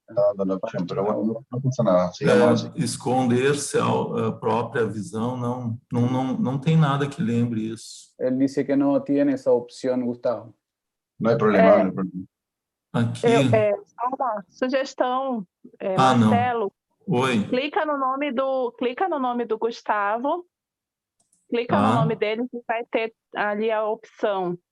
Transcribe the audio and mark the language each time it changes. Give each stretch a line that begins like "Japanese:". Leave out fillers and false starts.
Spanish: dando la opción, pero bueno, no pasa nada. Sigamos así.
Portuguese: Esconder-se a própria visão, não tem nada que lembre isso.
Spanish: Él dice que no tiene esa opción, Gustavo. No hay problema, no hay problema.
Portuguese: Aqui. Só uma sugestão, Marcelo. Não. Oi. Clica no nome do Gustavo, clica no nome dele que vai ter ali a opção